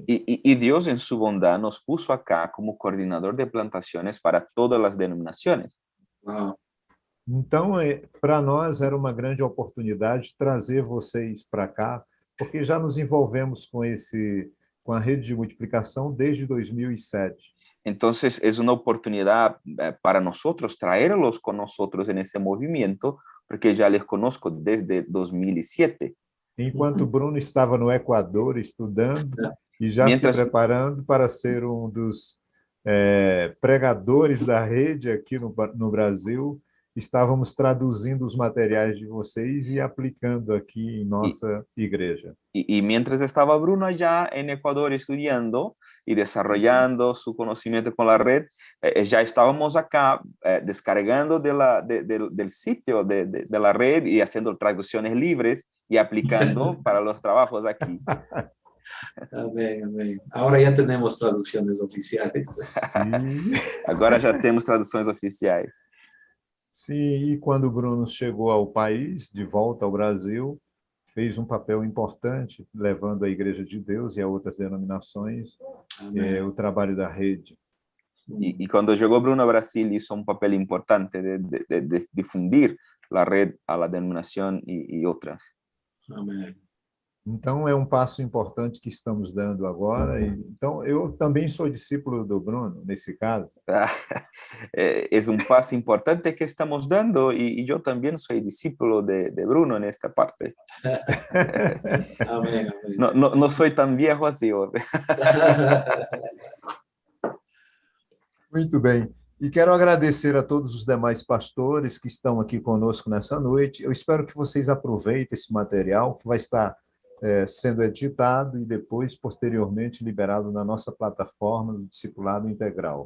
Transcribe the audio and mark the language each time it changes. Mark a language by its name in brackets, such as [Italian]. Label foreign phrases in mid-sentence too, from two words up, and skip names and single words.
[Portuguese] E Deus, em sua bondade, [Spanish] nos puso acá [Portuguese] como coordenador de plantações para todas as denominações. Então, para nós era uma grande oportunidade trazer vocês para cá, porque já nos envolvemos com a rede de multiplicação desde 2007. [Spanish] Entonces, es una oportunidad para nosotros traerlos con nosotros en ese movimiento, porque ya les conozco desde 2007. [Portuguese] Enquanto Bruno estava no Equador estudando e já se preparando para ser um dos pregadores da rede aqui no Brasil, estávamos traduzindo os materiais de vocês e aplicando aqui em nossa igreja. [Spanish] Y mientras estaba Bruno allá en Ecuador estudiando y desarrollando su conocimiento con la red, ya estábamos acá descargando del sitio de la red y haciendo traducciones libres y aplicando para los trabajos aquí. Amén, amén. Ahora ya tenemos traducciones oficiales. [Portuguese] Sim. Agora já temos traduções oficiais. Sim, e quando o Bruno chegou ao país, de volta ao Brasil, fez um papel importante, levando a Igreja de Deus e a outras denominações o trabalho da rede. [Spanish] Y cuando llegó Bruno a Brasil hizo un papel importante de difundir la red a la denominación y otras. Amén. [Portuguese] Então, é um passo importante que estamos dando agora. Então, eu também sou discípulo do Bruno, nesse caso. [Spanish] Es un paso importante que estamos dando y yo también soy discípulo de Bruno en esta parte. Amén, amén. No soy tan viejo así. [Portuguese] Muito bem. E quero agradecer a todos os demais pastores que estão aqui conosco nessa noite. Eu espero que vocês aproveitem esse material, que vai estar sendo editado e depois, posteriormente, liberado na nossa plataforma do Discipulado Integral.